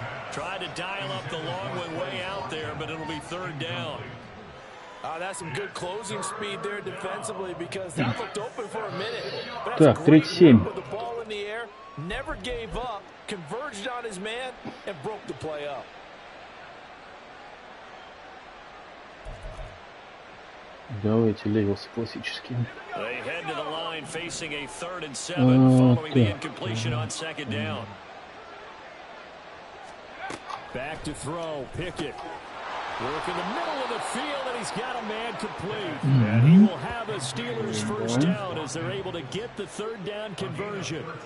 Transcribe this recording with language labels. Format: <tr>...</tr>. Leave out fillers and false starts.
<en>Tried to dial up the long one way out there, but it'll be 3rd down. That's some good closing speed there defensively because that looked open for a minute.</en> <ru>Так, 37.</ru> <en>With the ball in the air, never gave up, converged on his man, and broke the play up.</en> <ru>Давайте левелс классический.</ru> <en>They head to the line facing a 3rd and 7 following the incompletion on 2nd down. Back to throw. Pickett. Work in the middle of the field, and he's got a man complete. And he will have a Steelers first down as they're able to get the third down conversion.</en>